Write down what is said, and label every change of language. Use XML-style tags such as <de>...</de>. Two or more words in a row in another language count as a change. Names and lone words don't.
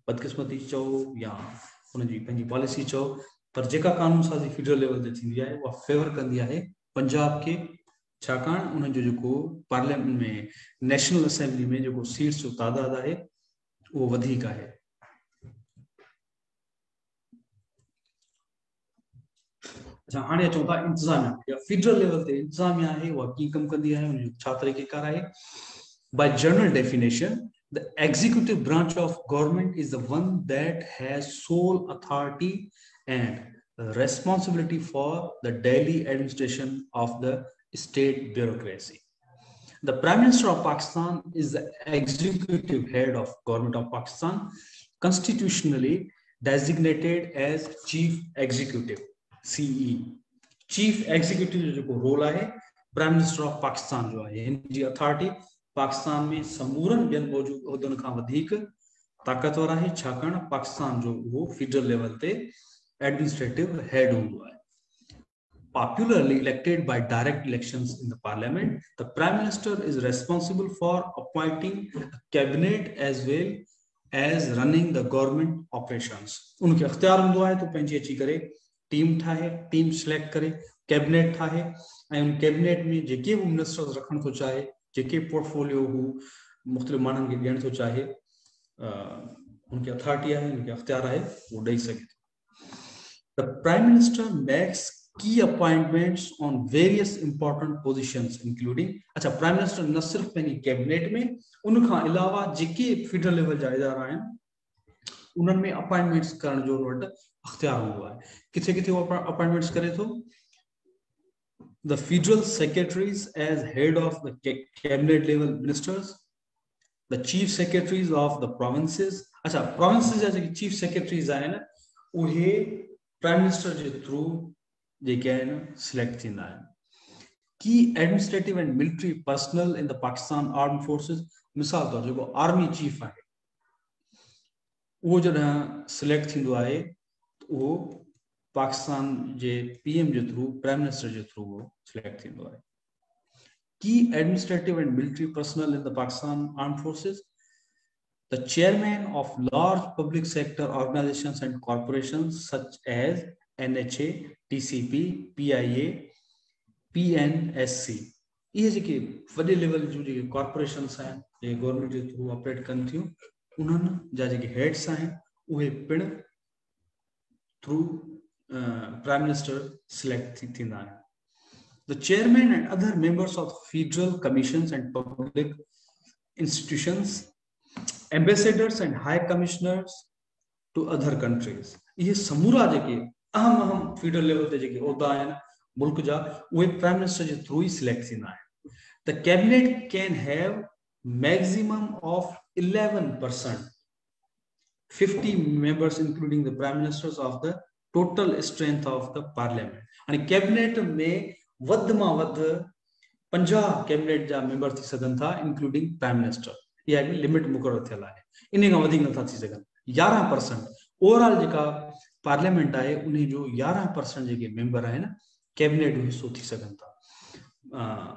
<sd>बदकिस्मती चओ या उनजी पंहिंजी पॉलिसी चओ, पर जेका कानून साज़ी</sd> <en>federal level</en> <sd>ते थींदी आहे उहा फेवर कंदी आहे पंजाब खे, छाकाणि उन्हनि जो जेको पार्लियामेंट में नेशनल असेंबली में जेको सीट्स जो तादाद आहे उहो वधीक आहे। अच्छा, हाणे अचूं था इंतज़ामिया,</sd> <en>federal level</en> <sd>ते इंतज़ामिया आहे उहा कीअं कमु कंदी आहे, उनजो छा तरीक़ेकार आहे?</sd> <en>By general definition, the executive branch of government is the one that has sole authority and responsibility for the daily administration of the state bureaucracy. The Prime Minister of Pakistan is the executive head of government of Pakistan, constitutionally designated as chief executive, CE. Chief executive</en> <sd>जो रोल आहे</sd> <en>Prime Minister of Pakistan</en> <sd>जो आहे, हिन जी अथॉरिटी पाकिस्तान में समूरनि ॿियनि मौजूद उहिदनि खां वधीक ताक़तवर आहे, छाकाणि पाकिस्तान जो उहो</sd> <en>federal level</en> <sd>ते</sd> <en>administrative head</en> <sd>हूंदो आहे।</sd> <en>Popularly elected by direct elections in the parliament, the prime minister is responsible for appointing a cabinet as well as running the government operations.</en> <sd>उनके अख्तियार हूंदो आहे तो पंहिंजी अची करे टीम ठाहे, टीम सिलेक्ट करे, कैबिनेट ठाहे, ऐं उन कैबिनेट में जेके बि मिनिस्टर्स रखण थो चाहे, जेके पोर्टफोलियो हू मुख़्तलिफ़ माण्हुनि खे ॾियण थो चाहे, उनके अथॉरिटी आहे, उनके अख्तियार आहे, वो ॾेई सघे थो।</sd> <en>The prime minister makes key appointments on various important positions including,</en> <sd>अच्छा, प्राइम मिनिस्टर न सिर्फ पंहिंजी कैबिनेट में, उनखां अलावा जेके</sd> <en>federal level</en> <sd>जा इदारा आहिनि उन्हनि में अपॉइंटमेंट्स करण जो वटि अख्तियार हूंदो आहे। किथे किथे वो अपॉइंटमेंट्स करे थो?</sd> <en>The federal secretaries as head of the cabinet level ministers, the chief secretaries of the provinces,</en> <sd>अच्छा, provinces जा जेके</sd> <en>chief secretaries</en> <sd>आहिनि उहे</sd> <en>prime minister</en> <sd>जे थ्रू जेके आहिनि सिलेक्ट थींदा आहिनि।</sd> <en>Key administrative and military personnel in the Pakistan arm forces,</en> <sd>मिसाल तौर जेको</sd> <en>army chief</en> <sd>आहे उहो जॾहिं सिलेक्ट थींदो आहे उहो पाकिस्तान जे पीएम जे थ्रू,</sd> <en>prime minister</en> <sd>जे थ्रू उहो सिलेक्ट थींदो आहे।</sd> <en>Key administrative and military personnel in the Pakistan arm forces, the chairman of large public sector organizations and corporations such as NHA, TCP, PIA, PNSC,</en> <sd>ये जेके वॾे लेवल जूं जेके कॉर्पोरेशन्स आहिनि जे गवर्नमेंट जे थ्रू ऑपरेट कनि थियूं, उन्हनि जा जेके हेड्स आहिनि उहे पिण थ्रू</sd> <en>prime minister select</en> <sd>थींदा आहिनि।</sd> <en>The chairman and other members of federal commissions and public institutions, ambassadors and high commissioners to other countries,</en> <sd>ये समूरा जेके अहम फेडरल लेवल ते जेके उहिदा आहिनि मुल्क जा उहे</sd> <en>prime minister</en> <sd>जे थ्रू ही सिलेक्ट थींदा आहिनि।</sd> <en>The cabinet can have maximum of 11%, 50 members including the prime ministers of the total strength of the parliament.</en> <sd>हाणे कैबिनेट में वध मां वध 50 कैबिनेट जा मेंबर थी सघनि था,</sd> <en>including prime minister.</en> <sd>इहा हिकड़ी लिमिट मुक़ररु थियल आहे, इन खां वधीक नथा थी सघनि। 11% ओवरऑल जेका पार्लियामेंट आहे उन जो 11% जेके मेंबर आहिनि कैबिनेट जो हिसो थी सघनि था।</sd>